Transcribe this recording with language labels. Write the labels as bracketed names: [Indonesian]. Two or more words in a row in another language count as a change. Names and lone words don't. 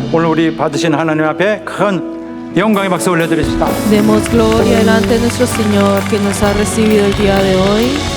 [Korean] 우리 받으신 하나님 앞에 큰 영광의 박수 올려드립시다. [Spanish] Demos gloria delante de nuestro Señor que nos ha recibido el día de hoy.